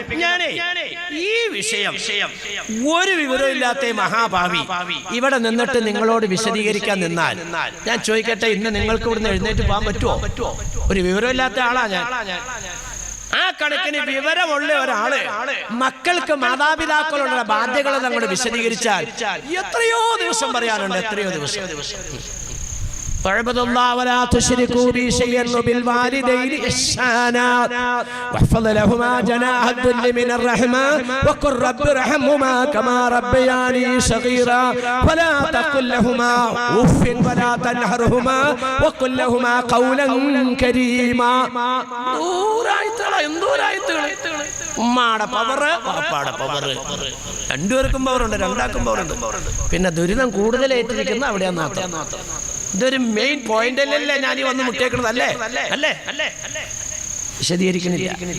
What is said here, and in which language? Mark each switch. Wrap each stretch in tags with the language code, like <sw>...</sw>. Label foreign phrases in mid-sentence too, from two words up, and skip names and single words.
<ml>ഈ വിഷയം ഒരു വിവരമില്ലാത്ത മഹാഭാവി ഇവിടെ നിന്നിട്ട് നിങ്ങളോട് വിശദീകരിക്കാൻ നിന്നാൽ ഞാൻ ചോദിക്കട്ടെ, ഇന്ന് നിങ്ങൾക്ക് ഇവിടുന്ന് എഴുന്നേറ്റ് പോകാൻ പറ്റുമോ? ഒരു വിവരമില്ലാത്ത ആളാ ഞാൻ. ആ കണക്കിന് വിവരമുള്ള ഒരാള് മക്കൾക്ക് മാതാപിതാക്കളുടെ ബാധ്യതകൾ അങ്ങോട്ട് വിശദീകരിച്ചാൽ എത്രയോ ദിവസം പറയാനുണ്ട്. എത്രയോ ദിവസം.</ml> <ar>واعبدوا الله ولا تشركوا به شيئا وبالوالدين إحسانا واحفظ لهما جناح الذل من الرحمة وقل رب ارحمهما كما ربياني صغيرا ولا تقل لهما أف ولا تنهرهما وقل لهما قولا كريما.</ar> <ml>ഉമ്മാടെ പവറ്, പാപ്പാടെ പവറ്, രണ്ടുപേർക്കും പവറുണ്ട്, രണ്ടാക്കും പവറുണ്ട്. പിന്നെ ദുരിതം കൂടുതൽ ഏറ്റിരിക്കുന്ന അവിടെയാന്ന് മാത്രം. ഇതൊരു</ml> <en>main point</en> <ml>അല്ലല്ലേ ഞാൻ ഈ വന്ന് മുട്ടേക്കുന്നത്? അല്ലേ? വിശദീകരിക്കുന്നില്ല.</ml>